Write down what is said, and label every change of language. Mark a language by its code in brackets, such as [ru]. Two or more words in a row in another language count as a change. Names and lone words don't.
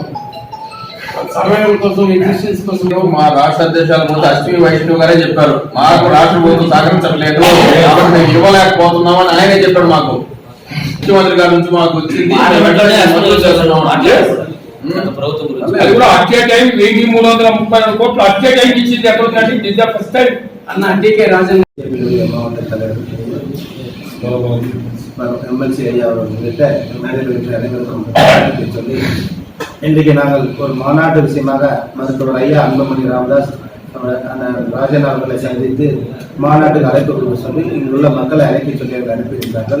[te] సమయం కోసం ఎగ్జిస్టెన్స్ కోసం మా రాష్ట్ర అధ్యక్షుల ముందు అశ్విని వైష్ణవ్ గారే చెప్పారు, మాకు రాష్ట్ర ప్రభుత్వం సహకరించలేదు కాబట్టి మేము ఇవ్వలేకపోతున్నామని ఆయనే చెప్పాడు. మాకు ముఖ్యమంత్రి గారి నుంచి మాకు వచ్చింది అది కూడా అట్టే టైం 1332 కోట్లు అట్టే టైం ఇచ్చింది. ఎక్కడ ఫస్ట్ టైం అన్న టీకే రాజన్ [ta] எம்எல்சி ஐயா அவர்கிட்ட மேடையில் அனைவருக்கும் சொல்லி இன்றைக்கு நாங்கள் ஒரு மாநாட்டு விஷயமாக மருத்துவர் ஐயா அன்புமணி ராமதாஸ் அந்த ராஜன் அவர்களை சந்தித்து மாநாட்டுக்கு அழைப்பு கொடுக்க சொல்லி இங்குள்ள மக்களை அழைக்க சொல்லி அவர்கள் அனுப்பியிருந்தார்கள்.